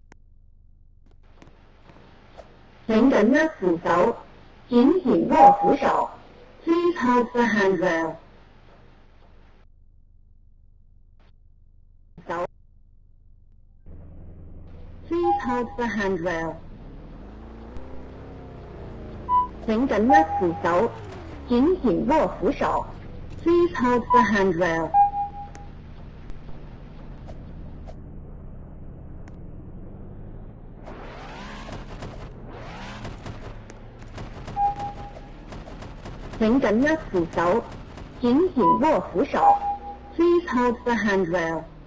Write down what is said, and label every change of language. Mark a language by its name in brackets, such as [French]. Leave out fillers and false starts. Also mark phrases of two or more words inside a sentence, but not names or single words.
[Cantonese] 請緊握扶手，緊緊握扶手。 [English] Please hold the handrail. 手。Please hold the handrail. [Cantonese] 請緊握扶手，緊緊握扶手。 [English] Please hold the handrail. [Cantonese] 請緊握扶手，緊緊握扶手。 [English] Please hold the handrail.